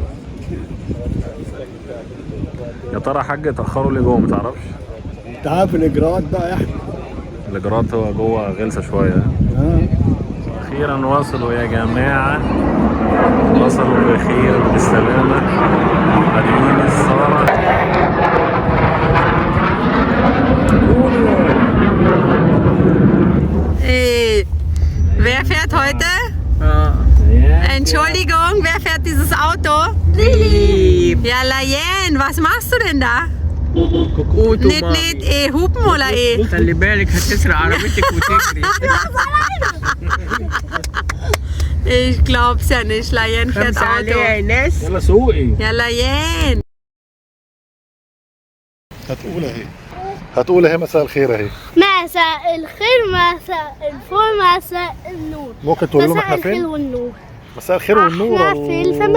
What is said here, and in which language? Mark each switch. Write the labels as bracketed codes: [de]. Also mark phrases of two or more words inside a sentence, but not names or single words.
[ar] يا ترى يا حاج اتأخروا ليه جوه متعرفش؟ انت عارف الاجراءات بقى يا احمد. الاجراءات هو جوه غلسة شوية. اخيرا وصلوا يا جماعة، وصلوا بخير بالسلامة. قادمين السارة. [de] Wer fährt heute? Entschuldigung, wer fährt dieses Auto? Lili. Ja, Layen, was machst du denn da? كوكوتو Nicht hupen oder [ar] خلي بالك هتسرق عربيتك وتجري. [de] Ich glaub's ja nicht, Layen fährt [ar] خمسة عليها [de] Auto. [ar] يا ناس. يلا سوقي. [de] Ja, Layen. [ar] هتقول اهي، هتقول اهي مساء الخير اهي. مساء الخير، مساء الفل، مساء النور. ممكن تقول لهم احنا مساء الخير فين؟ والنور. مساء الخير والنور. احنا في الفمن.